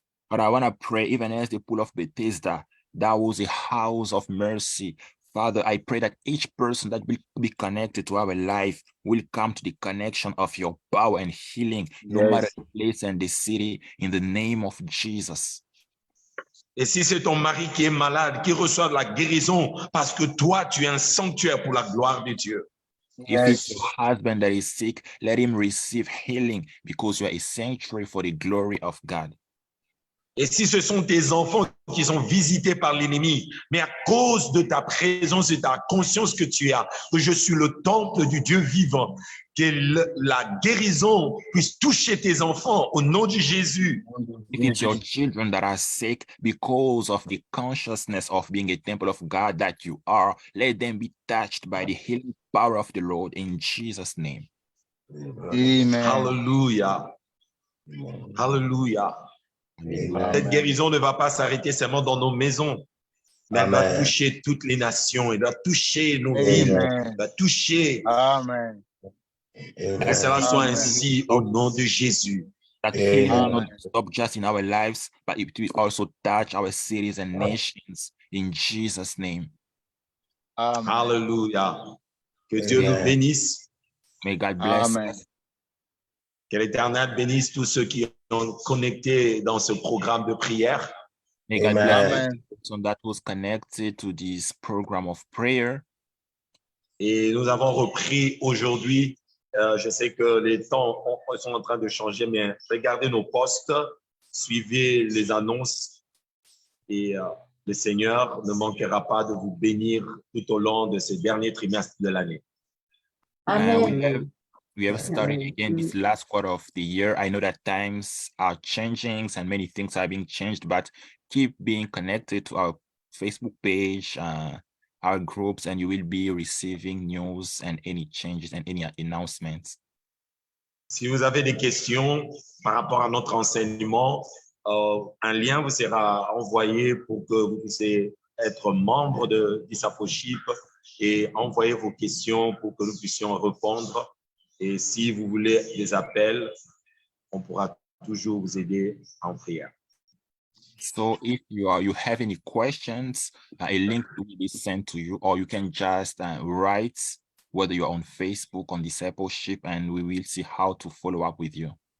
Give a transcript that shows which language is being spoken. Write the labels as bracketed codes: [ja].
[en] But I want to pray, even as the pool of Bethesda, that was a house of mercy. Father, I pray that each person that will be connected to our life will come to the connection of your power and healing, no matter the place and the city, in the name of Jesus. [fr] Et si c'est ton mari qui est malade, qui reçoit la guérison, parce que toi, tu es un sanctuaire pour la gloire de Dieu. [en] If it's your husband that is sick, let him receive healing because you are a sanctuary for the glory of God. [fr] Et si ce sont tes enfants qui sont visités par l'ennemi, mais à cause de ta présence et ta conscience que tu as, que je suis le temple du Dieu vivant, que la guérison puisse toucher tes enfants au nom de Jésus. [en] If it's your children that are sick because of the consciousness of being a temple of God that you are, let them be touched by the healing power of the Lord in Jesus' name. Amen. Hallelujah. Hallelujah. [fr] Cette guérison ne va pas s'arrêter seulement dans nos maisons, mais elle va toucher toutes les nations, elle va toucher nos villes, elle va toucher. Amen. Que cela soit ainsi au nom de Jésus. [en] That healing will not stop just in our lives, but it will also touch our cities and nations in Jesus' name. Amen. [fr] Hallelujah. Que Dieu nous bénisse. [en] May God bless Amen. us. [fr] Que l'Éternel bénisse tous ceux qui sont connectés dans ce programme de prière. [en] May God Amen. bless Amen. the person that was connected to this program of prayer. [fr] Et nous avons repris aujourd'hui. Je sais que les temps sont en train de changer, mais regardez nos postes, suivez les annonces et le Seigneur ne manquera pas de vous bénir tout au long de ce dernier trimestre de l'année. [en] We have started again this last quarter of the year. I know that times are changing and many things are being changed, but keep being connected to our Facebook page, our groups, and you will be receiving news and any changes and any announcements. [fr] Si vous avez des questions par rapport à notre enseignement, un lien vous sera envoyé pour que vous puissiez être membre de Discipleship et envoyer vos questions pour que nous puissions répondre. Et si vous voulez des appels, on pourra toujours vous aider en prière. [en] So if you have any questions, a link will be sent to you, or you can just write, whether you're on Facebook, on Discipleship, and we will see how to follow up with you.